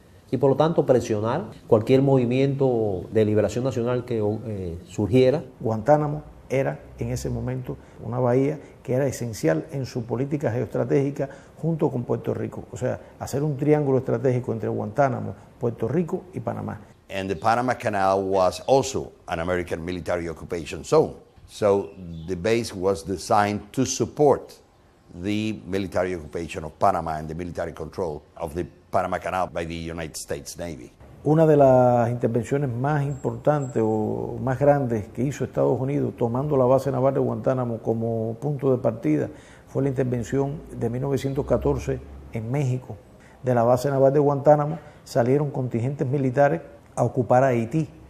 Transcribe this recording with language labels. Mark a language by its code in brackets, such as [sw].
[es] Y por lo tanto presionar cualquier movimiento de liberación nacional que surgiera. Guantánamo era en ese momento una bahía que era esencial en su política geoestratégica junto con Puerto Rico. O sea, hacer un triángulo estratégico entre Guantánamo, Puerto Rico y Panamá. [en] And the Panama Canal was also an American military occupation zone. So the base was designed to support the military occupation of Panama and the military control of the Panama Canal by the United States Navy. [es] Una de las intervenciones más importantes o más grandes que hizo Estados Unidos tomando la base naval de Guantánamo como punto de partida fue la intervención de 1914 en México. De la base naval de Guantánamo salieron contingentes militares a ocupar Haití.